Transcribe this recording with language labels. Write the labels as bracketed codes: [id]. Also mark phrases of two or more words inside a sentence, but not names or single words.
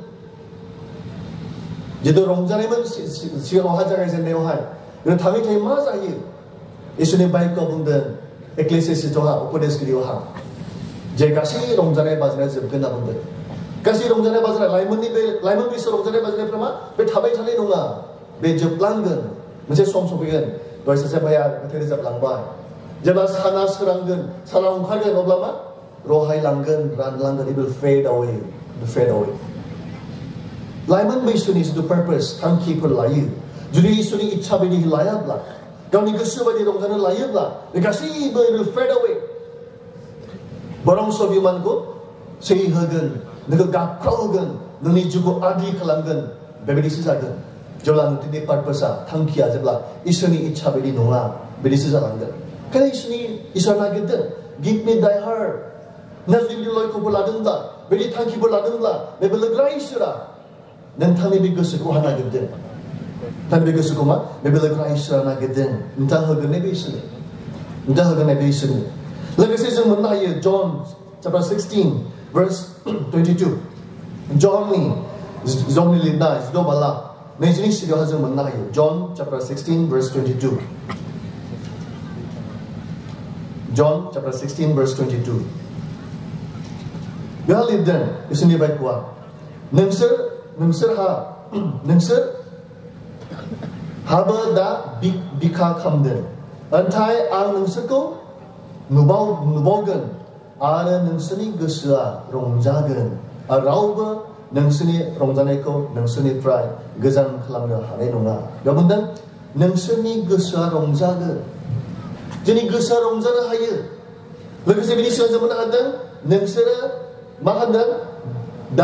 [brx] जितु रंजानायमोन सिगाङावहाय जागायजेननायावहाय थाङै मा जायो इसोरनि बाइकआव बुंदों एक्लेसियासआवहा उपदेशगिरियावहा जे गासै रंजानाय बाजानाया जोबगोन होनना बुंदों गासै रंजानाय बाजानाय लाइमोन बैसो रंजानाय बाजानायफ्रा मा बे थाबाय थानाय नङा बे जोबलांगोन मोनसे सम सफैगोन दहाय सासे भाइया मेथाइ रोजाबलांबाय जेब्ला साना सोरांगोन साना ओंखारगोन अब्ला मा रहायलांगोन रानलांगोन [en] it will fade away [brx] लाइमोन बैसोनि जिथु पार्पस थांखिफोर लायो जुदि इसोरनि इच्छा बायदि लायाब्ला गावनि गोसो बायदि रंजानो लायोब्ला बे गासैबो [en] it will fade away [brx] बरंस बिमानखौ सै होगोन नोंखौ गाबख्राव होगोन नोंनि जिउखौ आद्रि खालामगोन बेबायदिसो जागोन जेब्ला नोंनि पार्पसआ थांखिया जेब्ला इसोरनि इच्छा बायदि नङा बिदिसो जालांगोन ओंखायनो इसोर नागिरदों [en] give me thy heart [brx] नों जुदि लयखौबो लादोंब्ला बिदि थांखिफोर लादोंब्ला बे बोलोग्रा इसोरा नोंथांनि बे गोसोखौ नागिरदों नोंथांनि बे गोसोखौ मा बे बोलोग्रा इसोरा नागिरदों नोंथाङा होगोन बे इसोरनि नोंथाङा होगोन बे इसोरनि लोगोसे जों मोननो हायो जन [en] chapter 16 verse 22 [brx] जननि लिरनाय जिद' बाला नैजिनि सिगाङाव जों मोननो हायो [en] John chapter 16 verse 22 John chapter 16 verse 22 [brx] बेहा लिरदों इसोरनि बायख'आ नोंसोरहाबो दा बिखा खालामदों नाथाय आं नोंसोरखौ नुबावगोन आरो नोंसोरनि गोसोआ रंजागोन आरो रावबो नोंसोरनि रंजानायखौ नोंसोरनिफ्राय गोजान खालामनो हानाय नङा बेयाव बुंदों नोंसोरनि गोसोआ रंजागोन जोंनि गोसोआ रंजानो हायो लोगोसे बिनि सिगां जों मोननो हादों नोंसोरो मा होनदों दा